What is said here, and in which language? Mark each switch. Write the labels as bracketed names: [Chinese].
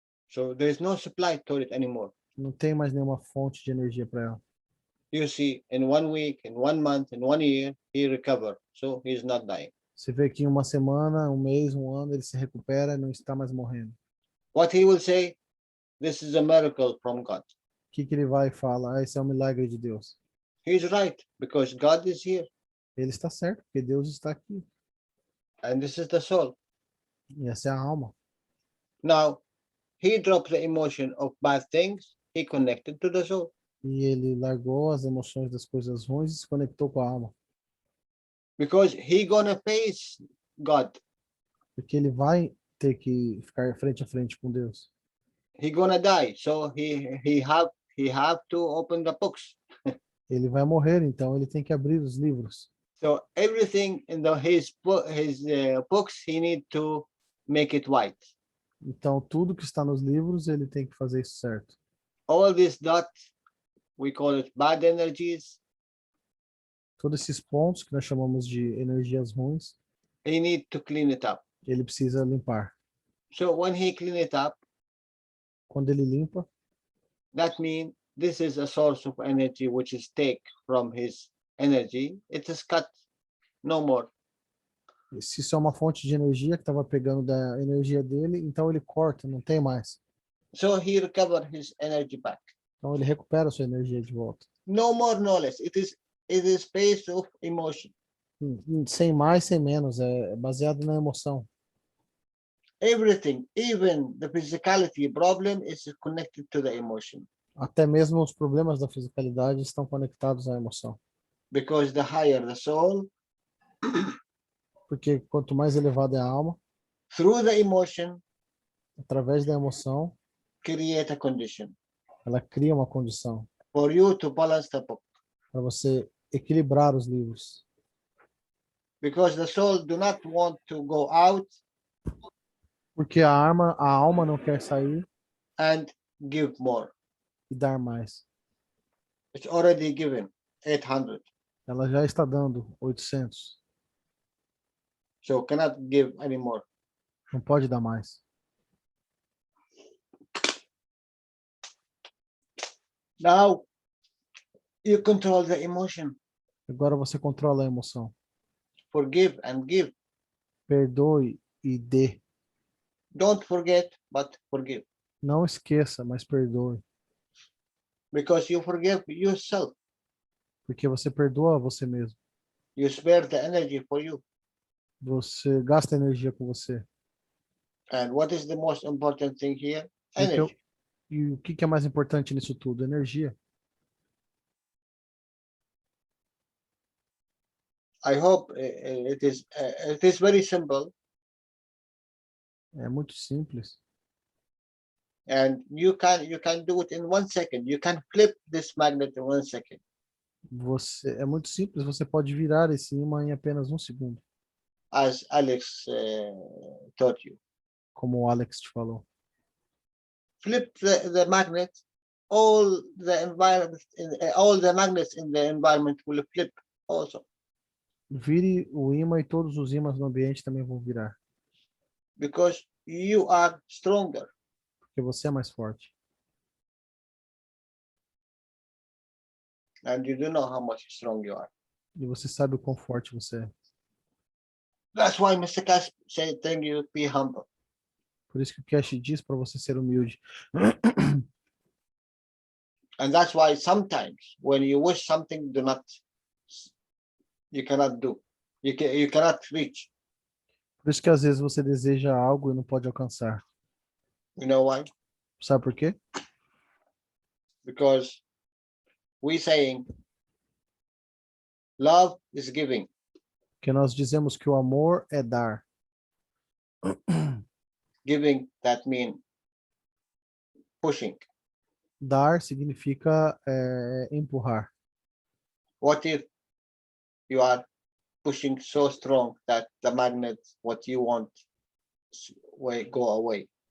[English] So there is no supply to it anymore. [Portuguese] Não tem mais nenhuma fonte de energia para ela. [English] You see, in 1 week, in 1 month, in 1 year, he recovered. So he's not dying. [Portuguese] Você vê que em uma semana, um mês, um ano, ele se recupera e não está mais morrendo. [English] What he will say, this is a miracle from God. [Portuguese] O que ele vai falar? Esse é um milagre de Deus. [English] He's right, because God is here. [Portuguese] Ele está certo, porque Deus está aqui. [English] And this is the soul. [Portuguese] E essa é a alma. [English] Now, he dropped the emotion of bad things. He connected to the soul. [Portuguese] E ele largou as emoções das coisas ruins e se conectou com a alma. [English] Because he gonna face God. [Portuguese] Porque ele vai ter que ficar frente a frente com Deus. [English] He gonna die, so he have to open the books. [Portuguese] Ele vai morrer, então ele tem que abrir os livros. [English] So everything in his books, he need to make it white. [Portuguese] Então tudo que está nos livros, ele tem que fazer isso certo. [English] All these dots, we call it bad energies. [Portuguese] Todos esses pontos que nós chamamos de energias ruins, [English] He need to clean it up. [Portuguese] ele precisa limpar. [English] So when he clean it up, [Portuguese] Quando ele limpa, [English] that means this is a source of energy which is take from his energy. It is cut, no more. [Portuguese] se isso é uma fonte de energia que estava pegando da energia dele, então ele corta, não tem mais. [English] So he recover his energy back. [Portuguese] Então ele recupera a sua energia de volta. [English] No more, no less. It is based of emotion. [Portuguese] Sem mais, sem menos, é baseado na emoção. [English] Everything, even the physicality problem, is connected to the emotion. [Portuguese] Até mesmo os problemas da fisicalidade estão conectados à emoção. [English] Because the higher the soul, [Portuguese] Porque quanto mais elevada é a alma, [English] through the emotion, [Portuguese] através da emoção, [English] create a condition [Portuguese] ela cria uma condição [English] for you to balance the book. [Portuguese] para você equilibrar os livros. [English] Because the soul do not want to go out [Portuguese] Porque a alma não quer sair [English] and give more. [Portuguese] e dar mais. [English] It's already given 800. [Portuguese] Ela já está dando 800. [English] So cannot give anymore. [Portuguese] Não pode dar mais. [English] Now you control the emotion. [Portuguese] Agora você controla a emoção. [English] Forgive and give. [Portuguese] Perdoe e dê. [English] Don't forget, but forgive. [Portuguese] Não esqueça, mas perdoe. [English] Because you forgive yourself. [Portuguese] Porque você perdoa você mesmo. [English] You spare the energy for you. [Portuguese] Você gasta energia com você. [English] And what is the most important thing here? [Portuguese] E o que, [English] Energy. [Portuguese] e o que é mais importante nisso tudo? Energia. [English] I hope it is very simple, [Portuguese] É muito simples. [English] and you can do it in 1 second. You can flip this magnet in 1 second. [Portuguese] É muito simples. Você pode virar esse ímã em apenas 1 segundo, [English] As Alex taught you. [Portuguese] como o Alex te falou. [English] Flip the magnet, all the magnets in the environment will flip also, [Portuguese] Vire o ímã e todos os ímãs no ambiente também vão virar, [English] because you are stronger. [Portuguese] porque você é mais forte. [English] And you don't know how much strong you are. [Portuguese] E você sabe o quão forte você é. [English] That's why Mr. Cash said, thank you, be humble. [Portuguese] Por isso que o Cash diz para você ser humilde. [English] And that's why sometimes when you wish something, you cannot do. You cannot reach. [Portuguese] Por isso que às vezes você deseja algo e não pode alcançar. [English] You know why? [Portuguese] Sabe por quê? [English] Because we saying love is giving. [Portuguese] Porque nós dizemos que o amor é dar. [English] Giving, that means pushing. [Portuguese] Dar significa empurrar. [English] What if you are pushing so strong that the magnet, what you want, will go away?